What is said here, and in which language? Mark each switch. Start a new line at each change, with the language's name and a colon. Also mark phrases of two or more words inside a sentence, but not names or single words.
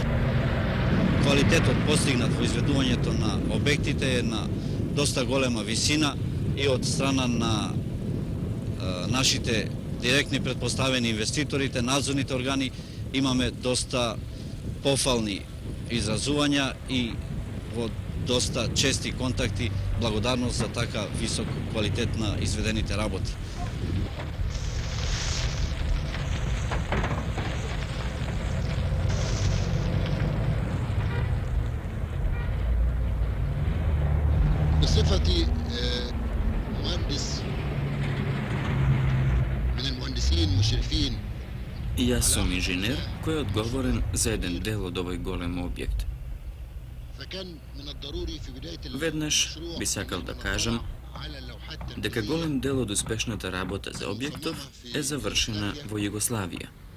Macedonian: Квалитетот постигнат во изведувањето на објектите е на доста голема висина и од страна на нашите директни предпоставени инвеститорите, надзорните органи, имаме доста пофални изразувања и во доста чести контакти благодарност за така висок квалитет на изведените работи.
Arabic: بصفتي مهندس من المهندسين المشرفين.
Macedonian: И јас сум инженер кој е одговорен за еден дел од овој голем објект. Веднаш би сакал да кажам дека голем дел од успешната работа за објектов е завршена во Југославија.